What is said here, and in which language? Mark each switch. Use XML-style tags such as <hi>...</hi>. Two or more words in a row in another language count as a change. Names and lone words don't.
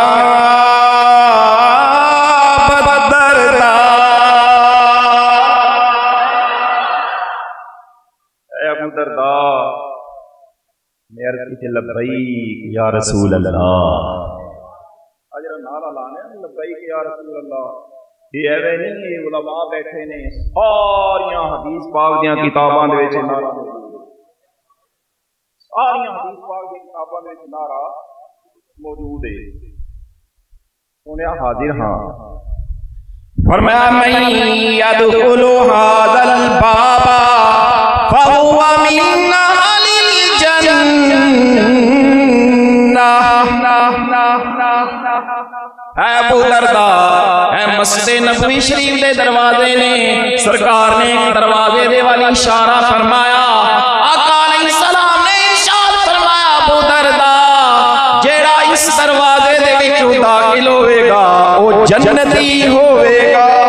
<ar>لبیک یا رسول اللہ،</ar> <pa>اجر نعرہ لانے</pa> <ar>لبیک یا رسول اللہ،</ar> <pa>یہ ایویں نہیں، یہ علماء بیٹھے نے ساریاں حدیث پاک دیاں کتاباں دے وچ نعرہ، ساریاں حدیث پاک دی کتاباں دے وچ نعرہ موجود ہے۔ سنیا حاضر ہاں، فرمایا</pa> <ar>من یدخل ھذا الباب فهو من</ar> <pa>اہل اے ابو درداء، اے مسجد نبوی شریف دے دروازے نے، سرکار نے ایک دروازے دے والی اشارہ فرمایا، آقا</pa> <ar>علیہ السلام</ar> <pa>نے ارشاد فرمایا ابو درداء جیڑا اس دروازے دے وچوں داخل ہوئے گا وہ جنتی ہوئے گا۔</pa>